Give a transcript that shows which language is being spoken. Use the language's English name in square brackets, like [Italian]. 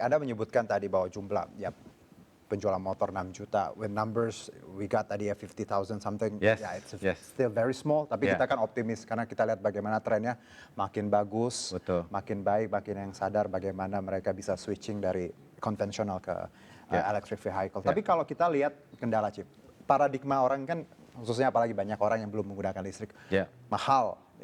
[Indonesian] Anda menyebutkan tadi bahwa jumlah penjualan motor 6 juta. [English] With numbers we got [Indonesian] tadi [English] 50,000 something. Yes, It's still very small. [Indonesian] Tapi kita kan optimis karena kita lihat bagaimana trennya makin bagus, makin baik, makin yang sadar bagaimana mereka bisa switching dari konvensional ke electric vehicle. Tapi kalau kita lihat kendala Chief, paradigma orang kan khususnya apalagi banyak orang yang belum menggunakan listrik mahal.